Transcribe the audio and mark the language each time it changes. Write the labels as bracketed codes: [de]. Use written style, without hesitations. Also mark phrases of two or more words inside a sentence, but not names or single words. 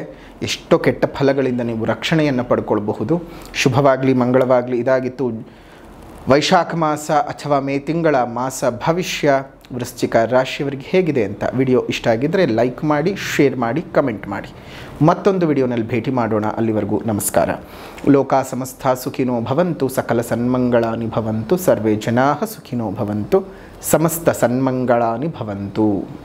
[kn] ಎಷ್ಟೋ ಕೆಟ್ಟ ಫಲಗಳಿಂದ ನೀವು ರಕ್ಷಣೆಯನ್ನು ಪಡ್ಕೊಳ್ಬಹುದು. ಶುಭವಾಗಲಿ, ಮಂಗಳವಾಗಲಿ. ಇದಾಗಿತ್ತು ವೈಶಾಖ ಮಾಸ ಅಥವಾ ಮೇ ತಿಂಗಳ ಮಾಸ ಭವಿಷ್ಯ ವೃಶ್ಚಿಕ ರಾಶಿಯವರಿಗೆ ಹೇಗಿದೆ ಅಂತ. ವಿಡಿಯೋ ಇಷ್ಟ ಆಗಿದ್ದರೆ ಲೈಕ್ ಮಾಡಿ, ಶೇರ್ ಮಾಡಿ, ಕಮೆಂಟ್ ಮಾಡಿ. ಮತ್ತೊಂದು ವಿಡಿಯೋನಲ್ಲಿ ಭೇಟಿ ಮಾಡೋಣ. ಅಲ್ಲಿವರೆಗೂ ನಮಸ್ಕಾರ. [sa] ಲೋಕ ಸಮಸ್ತ ಸುಖಿನೋ ಭವಂತು, ಸಕಲ ಸನ್ಮಂಗಳಾನಿ ಭವಂತು, ಸರ್ವೇ ಜನಾಃ ಸುಖಿನೋ ಭವಂತು, ಸಮಸ್ತ ಸನ್ಮಂಗಳಾನಿ ಭವಂತು.